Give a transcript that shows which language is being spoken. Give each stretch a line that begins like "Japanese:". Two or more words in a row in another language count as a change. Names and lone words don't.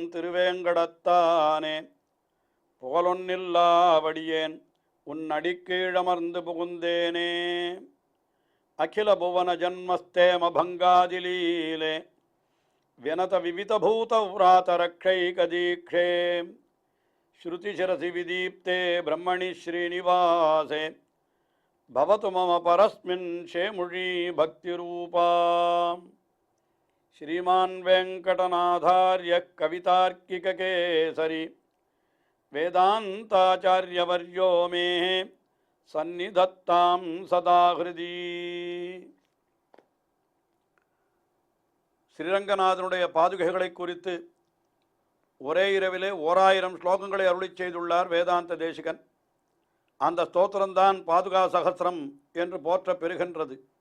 Tamil: திருவேங்கடத்தானே புகழொன்னில்லாவடியேன் உன் அடிக்கீழமர்ந்து புகுந்தேனே
Sanskrit: अखिल भुवन जन्मस्थेम भङ्गादिलीले विनत विविधभूत व्रातरक्षैकदीक्षे श्रुतिशिरसि विदीप्ते ब्रह्मणि श्रीनिवासे भवतु मम परस्मिन् शेमुषी भक्तिरूपा श्रीमान वेंकटनाथार्य कवितार्किककेसरी वेदांताचार्यवर्यो मे सन्निधत्तां सदा हृदि
Tamil: ஸ்ரீரங்கநாதனுடைய பாதுகைகளை குறித்து ஒரே இரவிலே 1000 ஸ்லோகங்களை அருளிச் செய்துள்ளார் வேதாந்த தேசிகன். அந்த ஸ்தோத்திரம்தான் பாதுகா சகஸ்ரம் என்று போற்ற பெறுகின்றது.